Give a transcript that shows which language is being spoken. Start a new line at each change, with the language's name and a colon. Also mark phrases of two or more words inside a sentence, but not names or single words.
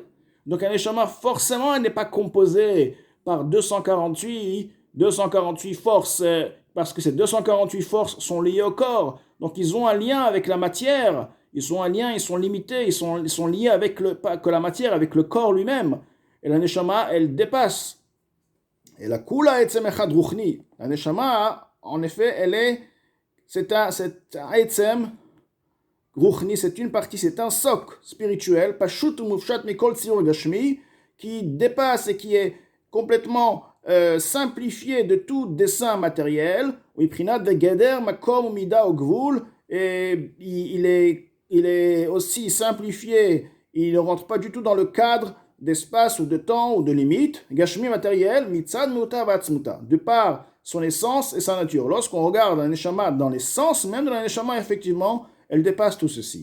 French: Donc, la neshama, forcément, elle n'est pas composée par 248 forces, parce que ces 248 forces sont liées au corps. Donc, ils ont un lien avec la matière. Ils sont limités, ils sont liés avec pas que la matière, avec le corps lui-même. Et la neshama, elle dépasse. Et la
Hebrew: כולה עצם אחד רוחני.
French: La neshama, en effet, c'est un
Hebrew: עצם רוחני,
French: c'est une partie, c'est un soc spirituel,
Hebrew: פשוט ומופשט מכל ציור גשמי,
French: qui dépasse et qui est complètement simplifié de tout dessin matériel.
Hebrew: ופרינת וגדר מקום ומידה וגבול,
French: et il est aussi simplifié, il ne rentre pas du tout dans le cadre d'espace ou de temps ou de limite, gashmi matériel,
Hebrew: מצד מהותה ועצמותה,
French: de par son essence et sa nature. Lorsqu'on regarde la neshama dans l'essence même de la neshama, effectivement, elle dépasse tout ceci.